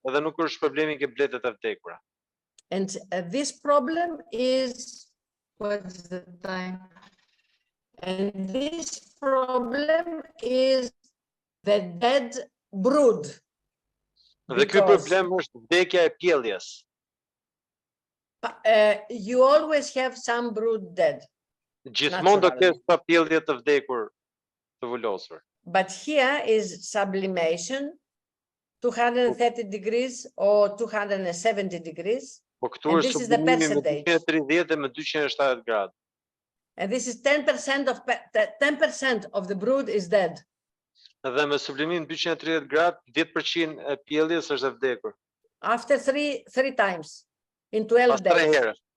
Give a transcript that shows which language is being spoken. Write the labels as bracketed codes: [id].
[sq] Edhe nuk është problemi ke bletët e vdekura. [en] And this problem is, what's the time? And this problem is the dead brood. [sq] Dhe ky problem është vdekja e pjelljes. [en] You always have some brood dead. [sq] Gjithmonë do kesh pa pjellje të vdekur të vulosur. [en] But here is sublimation, 230 degrees or 270 degrees. And this is the percentage. [sq] 230 me 270 gradë. [en] And this is 10% of the brood is dead. [sq] Dhe me sublimim 230 gradë, 10% e pjelljes është e vdekur. [en] After three times in 12 days.